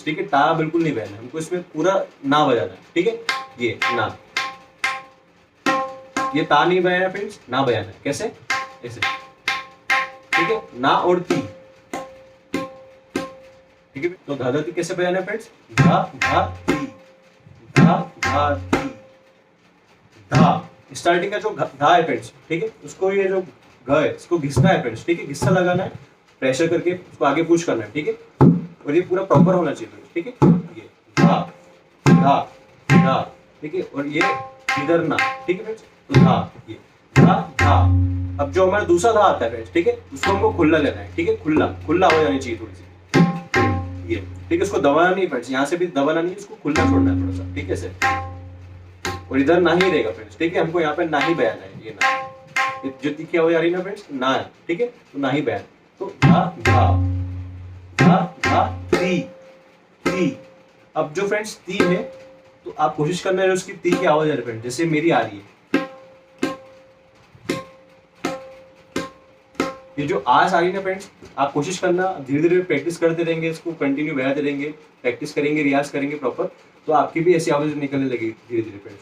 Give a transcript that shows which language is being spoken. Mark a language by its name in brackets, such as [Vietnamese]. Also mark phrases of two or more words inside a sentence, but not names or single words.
[Hindi] ठीक है, ता बिल्कुल नहीं बजाना है, हमको इसमें पूरा ना बजाना है। ठीक है, ये ना, ये ता नहीं बजाना फ्रेंड्स, ना बजाना है। कैसे, ऐसे। ठीक है, ना और ती। ठीक है, तो धा धा ती कैसे बजाना है फ्रेंड्स, धा धा ती, धा धा ती, धा। स्टार्टिंग का जो धा है फ्रेंड्स, ठीक है, उसको ये जो घ है इसको घिसना है फ्रेंड्स। ठीक है, घिस्सा लगाना है, प्रेशर करके उसको आगे पुश करना है। ठीक है, और ये पूरा प्रॉपर होना चाहिए फ्रेंड्स। ठीक है, ये धा धा धा। ठीक है, और ये इधर ना। ठीक है फ्रेंड्स, तो धा, ये धा धा। अब जो हमारा दूसरा धा आता है फ्रेंड्स, ठीक है, उसको हमको खुला लेना है। ठीक है, खुला खुला हो जानी चाहिए थोड़ी सी, ये। ठीक है, उसको दबाना नहीं फ्रेंड्स, यहाँ से भी दबाना नहीं, इसको खुला छोड़ना है थोड़ा सा। ठीक है, ऐसे। और इधर ना ही रहेगा फ्रेंड्स। ठीक है, हमको यहाँ पे ना ही बयाना है, ये ना, ये जो तीखी आवाज आ रही है ना फ्रेंड्स, ना है। ठीक है, तो ना ही बयान। तो धा धा धा धा ती ती। अब जो फ्रेंड्स ती है, तो आप कोशिश करना है उसकी ती की आवाज आ रही है फ्रेंड्स, जैसे मेरी आ रही है। ये जो आवाज आ रही है ना फ्रेंड्स, आप कोशिश करना, धीरे धीरे प्रैक्टिस करते रहेंगे, इसको कंटिन्यू बजाते रहेंगे, प्रैक्टिस करेंगे, रियाज करेंगे प्रॉपर, तो आपकी भी ऐसी आवाज निकलने लगेगी धीरे धीरे फ्रेंड्स।